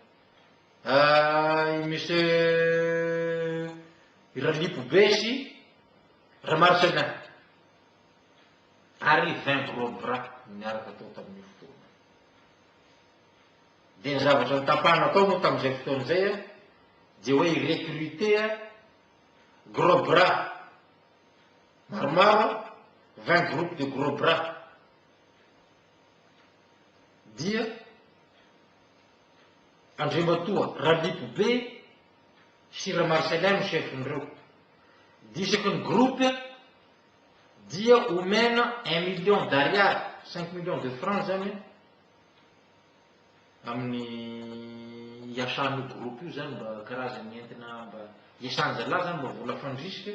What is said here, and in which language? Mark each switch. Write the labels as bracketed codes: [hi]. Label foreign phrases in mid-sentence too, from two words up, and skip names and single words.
[mg] monsieur Iralipo Besy Ramarcelin ary 20 [fr] gros bras [mg] miaraka tao tamin'ny fotoana de ny zavatra nitapahana tao moa tamin'izay fotoana zay de hoe [fr] recruter gros bras [mg] maromaro 20 [fr] groupes de gros bras [mg] dia Andriamatoa Ralipobe sy Marcelin no chefindreo. Disaky ny groupe dia omena 1 [fr] million d'ariary 5 millions de francs [mg] zany amin'ny iasan'io groupe io zany mba karazany entina mba iasanja zany mba vola fandrisika.